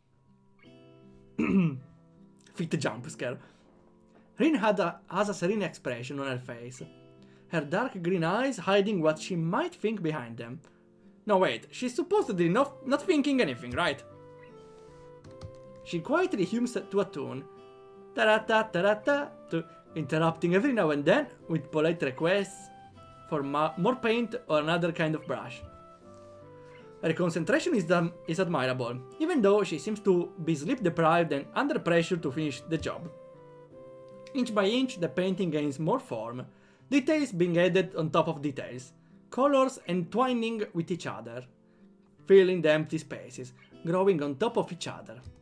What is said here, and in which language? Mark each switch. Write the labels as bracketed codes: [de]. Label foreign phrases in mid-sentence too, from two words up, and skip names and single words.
[en] Fit jump scare. Rin has a serene expression on her face, her dark green eyes hiding what she might think behind them. No wait, she's supposedly not thinking anything, right? She quietly hums to a tune, ta-ra-ta-ta-ra-ta, interrupting every now and then with polite requests for more paint or another kind of brush. Her concentration is admirable, even though she seems to be sleep-deprived and under pressure to finish the job. Inch by inch, the painting gains more form, details being added on top of details, colors entwining with each other, filling the empty spaces, growing on top of each other.